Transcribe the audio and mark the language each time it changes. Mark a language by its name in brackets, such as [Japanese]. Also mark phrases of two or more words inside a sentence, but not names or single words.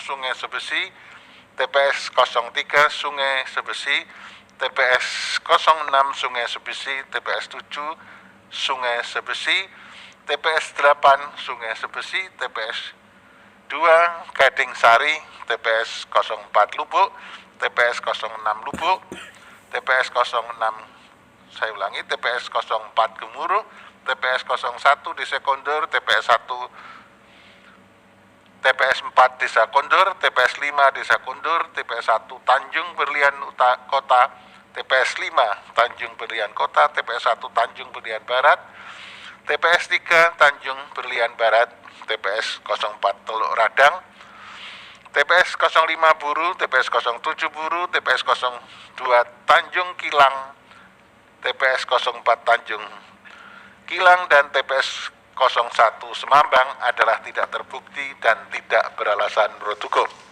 [Indonesian] Sungai Sebesi, TPS 03 Sungai Sebesi, TPS 06 Sungai Sebesi, TPS 7 Sungai Sebesi, TPS 8 Sungai Sebesi, TPS 2 Gading Sari, TPS 04 Lubuk, TPS 06 Lubuk, TPS 06 saya ulangi, TPS 04 Gemuruh, TPS 01 Desa Kondur, TPS 1 TPS 4 Desa Kondur, TPS 5 Desa Kondur, TPS 1 Tanjung Berlian Kota, TPS 5 Tanjung Berlian Kota, TPS 1 Tanjung Berlian Barat, TPS 3 Tanjung Berlian Barat, TPS 04 Teluk Radang, TPS 05 Buru, TPS 07 Buru, TPS 02 Tanjung Kilang, TPS 04 Tanjung Kilang, dan TPS 01 Semambang adalah tidak terbukti dan tidak beralasan menurut hukum.